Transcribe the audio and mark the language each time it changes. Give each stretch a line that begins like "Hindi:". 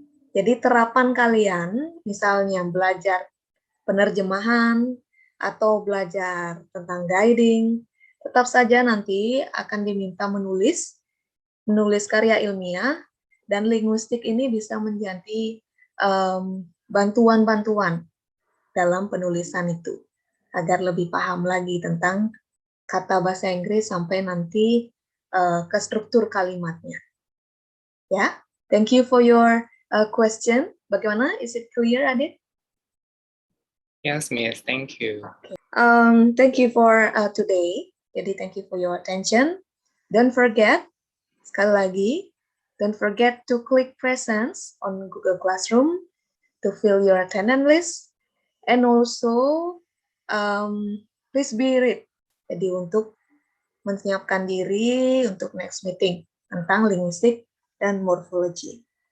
Indonesian: Jadi terapan kalian, misalnya belajar penerjemahan, atau belajar tentang guiding, tetap saja nanti akan diminta menulis karya ilmiah, dan linguistik ini bisa menjadi bantuan-bantuan dalam penulisan itu, agar lebih paham lagi tentang kata bahasa Inggris sampai nanti ke struktur kalimatnya. Ya,
English: thank you for your question.
Indonesian: Bagaimana?
English: Is it clear, Adit? Yes, Miss. Thank you. Thank you for today.
Indonesian: Jadi,
English: thank you for your attention. Don't forget,
Indonesian: sekali lagi,
English: don't forget to click presence on Google Classroom to fill your attendance list, and also please be ready.
Indonesian: Jadi untuk menyiapkan diri untuk
English: next meeting
Indonesian: tentang linguistik dan morfologi.